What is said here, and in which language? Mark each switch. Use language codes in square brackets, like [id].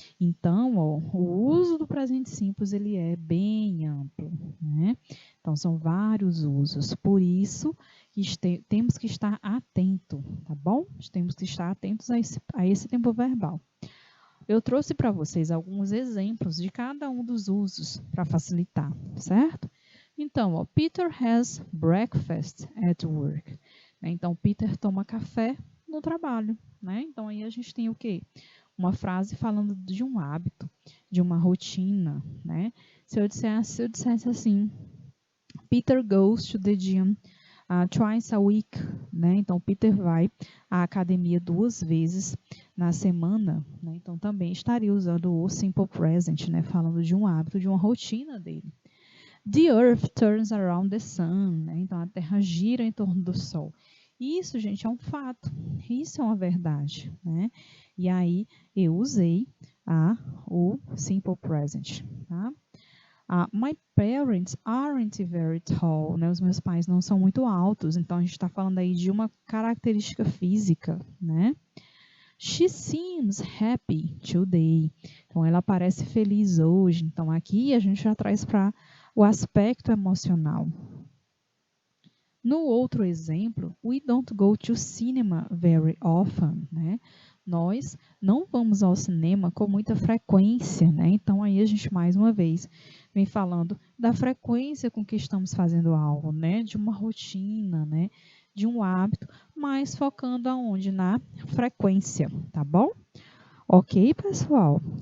[pt] Então, o uso do presente simples ele é bem amplo, né? Então, são vários usos. Por isso, temos que estar atento, tá bom? Temos que estar atentos a esse tempo verbal. Eu trouxe para vocês alguns exemplos de cada um dos usos para facilitar, certo? [en] Então, Peter has breakfast at work. [pt] Então, Peter toma café no trabalho, né? Então, aí a gente tem o quê? Uma frase falando de um hábito, de uma rotina, né? Se eu dissesse assim, [en] Peter goes to the gym twice a week, né? [pt] Então, Peter vai à academia 2 vezes na semana, né? Então, também estaria usando o simple present, né? Falando de um hábito, de uma rotina dele. [en] The earth turns around the sun, né? [pt] Então, a Terra gira em torno do Sol. Isso, gente, é um fato. Isso é uma verdade, né? E aí, eu usei o simple present, tá? [en] My parents aren't very tall, [pt] né? Os meus pais não são muito altos, então a gente está falando aí de uma característica física, né? [en] She seems happy today. [pt] Então, ela parece feliz hoje. Então, aqui a gente já traz para o aspecto emocional. No outro exemplo, we don't go to cinema very often, né? Nós não vamos ao cinema com muita frequência, né? Então, aí a gente, mais uma vez, vem falando da frequência com que estamos fazendo algo, né? De uma rotina, né? De um hábito, mas focando aonde? Na frequência, tá bom? Ok, pessoal?